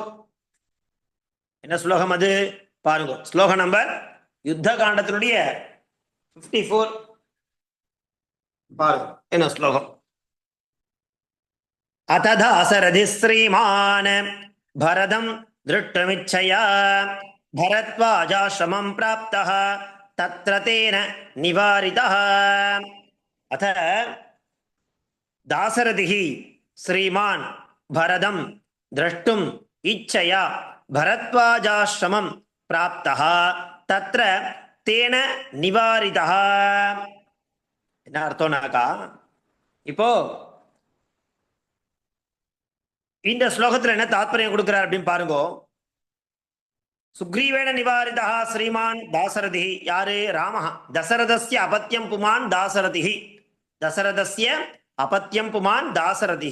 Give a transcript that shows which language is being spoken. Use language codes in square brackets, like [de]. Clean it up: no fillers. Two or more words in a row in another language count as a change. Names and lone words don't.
[ta] என்ன ஸ்லோகம் அது பாருங்க. ஸ்லோகம் நம்பர் யுத்த காண்டத்தினுடைய 54 பாருங்க. என்ன ஸ்லோகம்? [sa] अथदाशरथि श्रीमान् भरतं द्रष्टुमिच्छया भरद्वाजाश्रमं प्राप्तः तत्र तेन निवारितः. अथ दासरथिः श्रीमान् भरतं द्रष्टुम् इच्छया भरद्वाजाश्रमं प्राप्तः तत्र तेन निवारितः. [ta] என்ன அர்த்தம்னாக்கா, இப்போ இந்த ஸ்லோகத்துல என்ன தாத்பரியம் கொடுக்கிறார் அப்படின்னு பாருங்க. [sa] सुग्रीवेण निवारिता श्रीमान् दाशरथि. யாரு? ராமஹ. दशरथस्य अपत्यम् पुमान् दाशरथि। दशरथस्य अपत्यम् पुमान् दाशरथि.